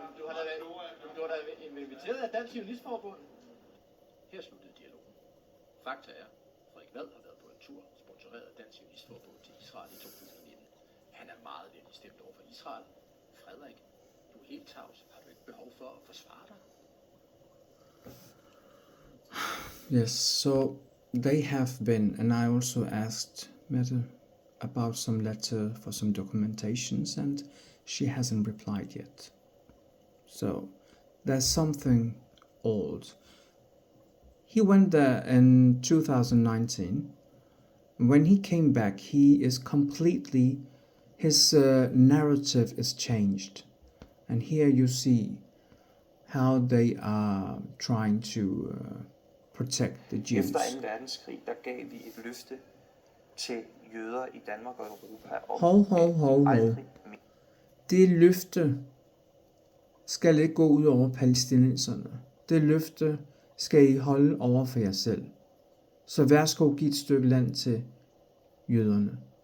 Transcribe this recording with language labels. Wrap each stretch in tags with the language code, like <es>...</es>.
<da>Du har da inviteret af Dansk Zionistforbund. Her sluttede dialogen. Fakta er, Frederik Vad har været på en tur, sponsoreret af Dansk Zionistforbund til Israel i 2019. Han er meget venlig stemt over for Israel. Frederik, du er helt tavs. Har du ikke behov for at forsvare dig?</da> <en>Yes, so they have been, and I also asked Mette about some letter for some documentations, and she hasn't replied yet. So there's something old. He went there in 2019. When he came back, his narrative is changed. And here you see how they are trying to protect the Jews.</en> <da>Efter 2. verdenskrig, der gav vi et løfte til jøder i Danmark og Europa om Hov. aldrig mere. Det løfte skal ikke gå ud over palæstinenserne. Det løfte skal I holde over for jer selv. Så værsgo, giv et stykke land til jøderne.</da>